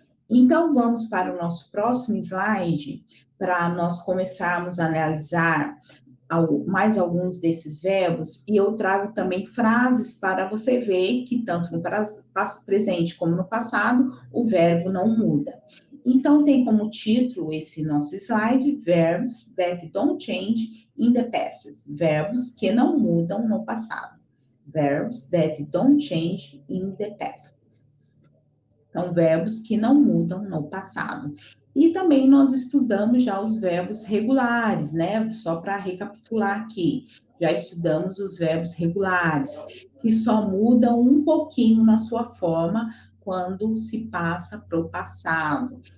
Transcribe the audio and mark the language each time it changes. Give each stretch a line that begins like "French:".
Portuguese: Então, vamos para o nosso próximo slide, para nós começarmos a analisar mais alguns desses verbos, e eu trago também frases para você ver que tanto no presente como no passado, o verbo não muda. Então, tem como título esse nosso slide,
English: Verbs that don't change in the past.
Portuguese: Verbos que não mudam no passado.
English: Verbs that don't change in the past.
Portuguese: Então, verbos que não mudam no passado. E também nós estudamos já os verbos regulares, né? Só para recapitular aqui. Já estudamos os verbos regulares, que só mudam um pouquinho na sua forma quando se passa para o passado.